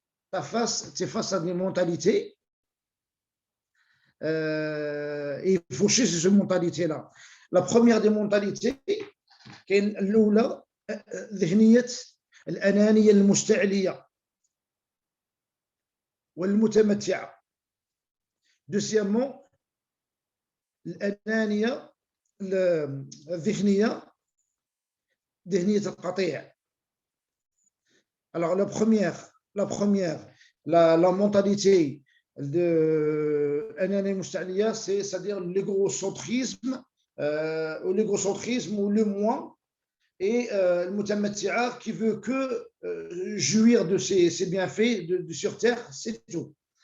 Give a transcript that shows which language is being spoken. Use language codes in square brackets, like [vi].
[fr] Tu es face à des mentalités, et il faut chercher ces mentalités-là. La première des mentalités, qui est l'oula, [ar] ذهنية الأنانية المستعلية والمتمتعة. [fr] Deuxièmement, [ar] الأنانية الذهنية ذهنية القطيع. [fr] Alors la première, la mentalité de Anani Musta'liya, c'est-à-dire l'égocentrisme ou le moi, et le Mutamatti'a qui veut que jouir de ses bienfaits sur terre, c'est tout.